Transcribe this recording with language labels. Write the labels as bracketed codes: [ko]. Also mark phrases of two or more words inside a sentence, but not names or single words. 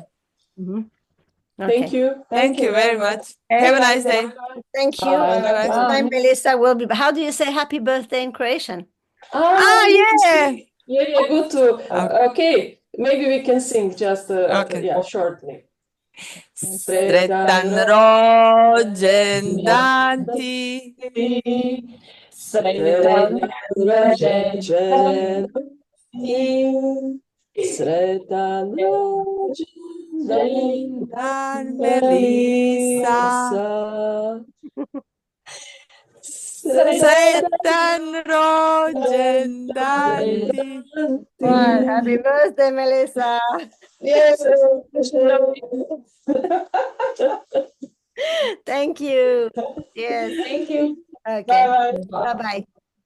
[en] you. Thank you. Thank you very much. Have a nice day. Thank you. Bye. Next Bye. time, Melissa will be. How do you say happy birthday in Croatian? Yeah. Yeah, good to. Okay, maybe we can sing just shortly. [hr] Sretan rođendan ti. Sretan rođendan ti. Sretan rođendan Melissa. Sretan rođendan ti. [en] Happy birthday, Melissa. Yes. Thank you. Yes. Thank you. Okay. Bye. Bye-bye.